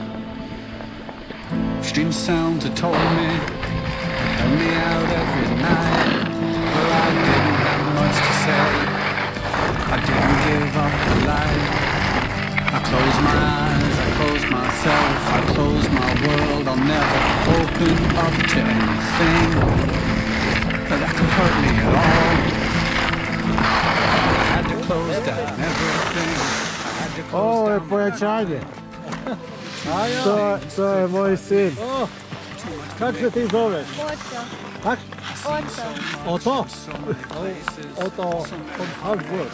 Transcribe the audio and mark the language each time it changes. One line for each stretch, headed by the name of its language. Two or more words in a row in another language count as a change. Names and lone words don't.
English: Stream sounds had told me, held me out every night, but I didn't have much to say, I didn't give up the light. I closed my eyes, I closed myself, I closed my world, I'll never open up to anything that could hurt me at all.
Croatian: Ovo je pojačanje. To je moj sin. Kako se ti zoveš? Oto. Kak? Oto. Oto? Oto od Habsburg.